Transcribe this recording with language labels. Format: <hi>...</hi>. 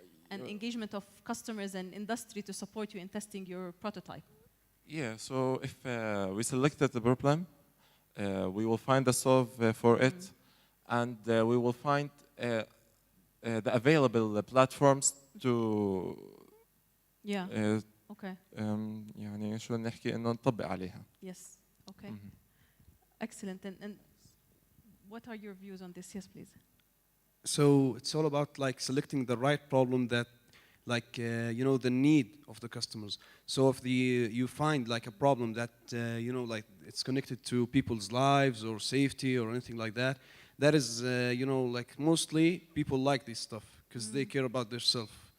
<en>and engagement of customers and industry to support you in testing your prototype. Yeah. So if we selected the problem, we will find a solve for it, and we will find the available platforms to. Yeah. Okay.</en> <ar>يعني شو نحكي إنه نطبق عليها.</ar> <en>Yes. Okay. Excellent. And what are your views on this? Yes, please. So it's all about like selecting the right problem that, like you know, the need of the customers. So if you find like a problem that you know, like it's connected to people's lives or safety or anything like that, that is you know, like mostly people like this stuff because they care about themselves.</en>